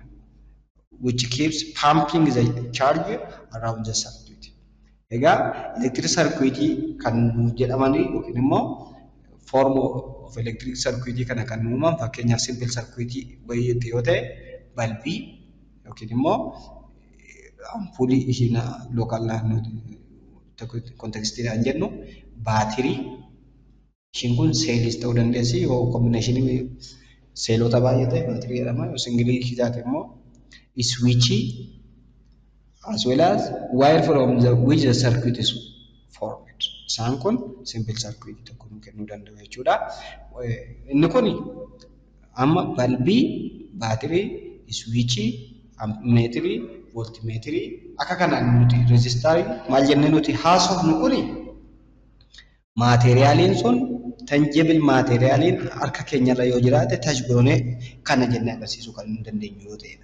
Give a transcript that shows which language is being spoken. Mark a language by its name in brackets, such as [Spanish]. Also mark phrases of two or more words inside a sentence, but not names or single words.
[English] Which keeps pumping the charge around the circuit. [Oromo] Egaa [English] electric circuit [Oromo] kan jedhamanii yookiin immoo [English] form of electric circuit [Oromo] kana kan uumaman fakkeenyaaf [English] simple circuit [Oromo] wayii yoo ta'e balbii yookiin immoo ampulii ishiin local kontekstiidhaan jennu baatirii ishiin kun seelis ta'uu dandeessi yoo kombinaashinii seelota baay'ee ta'e baatirii jedhama yoo singilii isaati immoo switchii [English] as well as wire from which the circuit is formed. [Oromo] Isaan kun [English] simple circuit [Oromo] tokko nu kennuu danda'u jechuudha. Inni kun amma balbii, baatirii, switchii, ammeetirii, voltimeetirii akka kanaan nuti reesistarii maal jennee nuti haasofnu kuni maateriyaaliin sun tangible maateriyaaliin harka keenyarra yoo jiraate touch goonee kana jennee agarsiisuu kan hin dandeenyu yoo ta'edha.